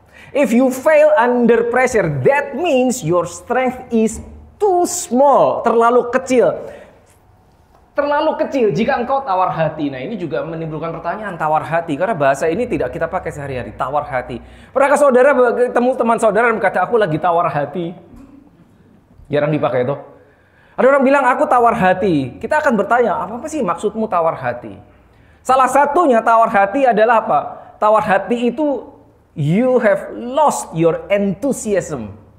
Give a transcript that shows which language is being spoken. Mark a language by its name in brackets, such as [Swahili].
[English] If you fail under pressure, that means your strength is too small, [Indonesian] terlalu kecil. Terlalu kecil jika engkau tawar hati. Nah, ini juga menimbulkan pertanyaan tawar hati. Karena bahasa ini tidak kita pakai sehari-hari, tawar hati. Pernahkah saudara ketemu teman saudara yang berkata, aku lagi tawar hati? Jarang dipakai itu. Ada orang bilang, aku tawar hati. Kita akan bertanya, apa sih maksudmu tawar hati? Salah satunya tawar hati adalah apa? Tawar hati itu, [English] you have lost your enthusiasm.